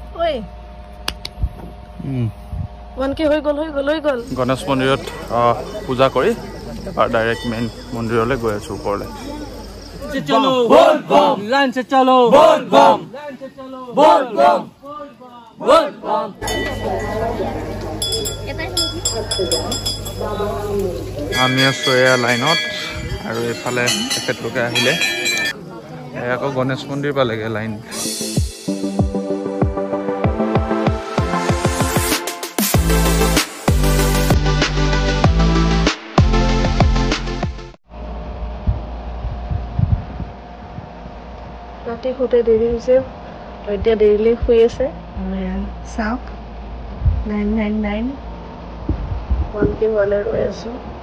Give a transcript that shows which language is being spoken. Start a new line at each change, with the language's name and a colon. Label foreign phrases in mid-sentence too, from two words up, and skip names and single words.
Assamese: ঐ ওয়ানকে হৈ গ'ল গণেশ মন্দিৰত পূজা কৰি
English: direct main
Assamese: মন্দিৰলৈ গৈ আছো ওপৰলৈ
Hindi: चलो बोल बम लाइन से चलो बोल बम लाइन से चलो बोल बम बोल बम
Assamese: আমি আছো এয়া লাইনত আৰু এফালে তেখেতলোকে আহিলে আকৌ গণেশ মন্দিৰ পালেগে লাইন ৰাতি শুতে দেৰি হৈছে এতিয়া দেৰিলৈ শুই আছে চাওক 999 ওয়ানকে হলে ৰৈ আছো